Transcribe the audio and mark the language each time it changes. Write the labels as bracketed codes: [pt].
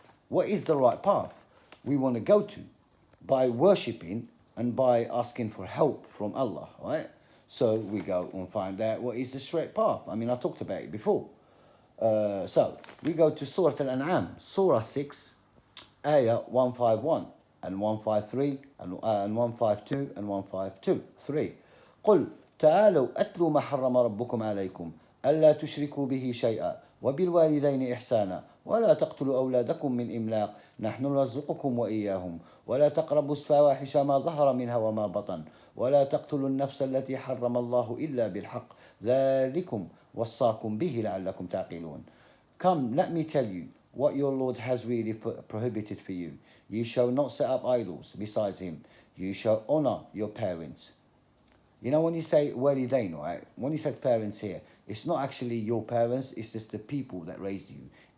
[en] What is the right path we want to go to? By worshipping and by asking for help from Allah, right? So we go and find out what is the straight path. I mean, I talked about it before. So we go to Surah Al-An'am, Surah 6, Ayah 151 and 153 and 152 and 152. 3. [ar] قل تعالوا أتلوا ما حرم ربكم عليكم ألا تشركوا به شيئا وبالوالدين إحسانا ولا تقتلوا أولادكم من إملاق نحن نرزقكم وإياهم ولا تقربوا الفواحش ما ظهر منها وما بطن ولا تقتلوا النفس التي حرم الله إلا بالحق ذلكم وصاكم به لعلكم تعقلون. [en] Come, let me tell you what your Lord has really prohibited for you. You shall not set up idols besides him. You shall honor your parents. You know when you say walidain, right? When you say parents here, it's not actually your parents, it's just the people that raised you.